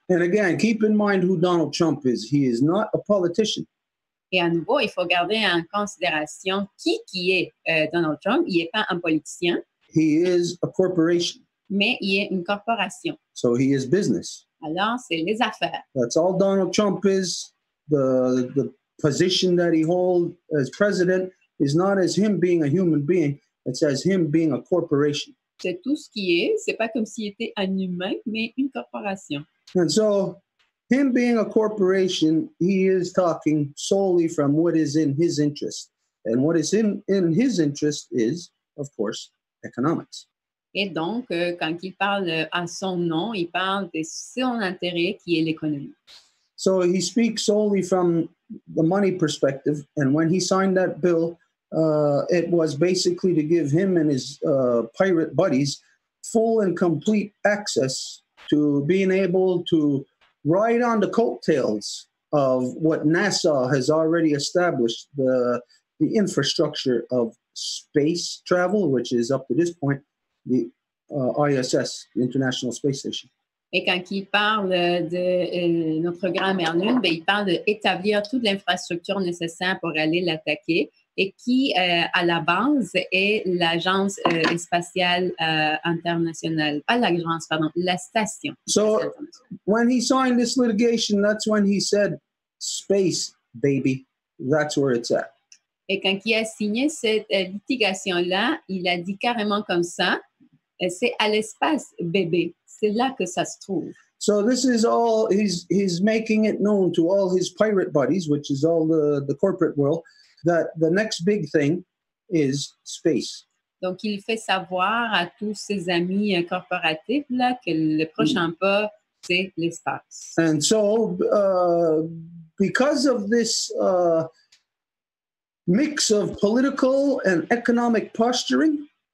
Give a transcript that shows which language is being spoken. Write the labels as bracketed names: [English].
[English] And again, keep in mind who Donald Trump is. He is not a politician. [French] Et à nouveau, il faut garder en considération qui est Donald Trump. Il n'est pas un politicien. [English] He is a corporation. [French] Mais il est une corporation. [English] So he is business. [French] Alors, c'est les affaires. [English] That's all Donald Trump is. The position that he holds as president is not as him being a human being. It's as him being a corporation. [French] C'est tout ce qui est. C'est pas comme s'il était un humain, mais une corporation. [English] And so, him being a corporation, he is talking solely from what is in his interest. And what is in his interest is, of course, economics. [French] Et donc, quand il parle à son nom, il parle de son intérêt qui est l'économie. [English] So he speaks solely from the money perspective. And when he signed that bill, it was basically to give him and his pirate buddies full and complete access to being able to ride on the coattails of what NASA has already established, the infrastructure of space travel, which is up to this point the ISS, the International Space Station. [French] Et quand il parle de notre grand-mère Lune, il parle d'établir toute l'infrastructure nécessaire pour aller l'attaquer et qui, à la base, est l'agence spatiale internationale. Pas l'agence, pardon, la station. [English] So, when he signed this litigation, that's when he said, space, baby, that's where it's at. [French] Et quand il a signé cette litigation-là, il a dit carrément comme ça, c'est à l'espace, bébé. C'est là que ça se trouve. [English] So this is all, he's making it known to all his pirate buddies, which is all the corporate world, that the next big thing is space. [French] Donc, il fait savoir à tous ses amis corporatifs là, que le prochain pas, c'est l'espace. [English] And so, because of this mix of political and economic posturing,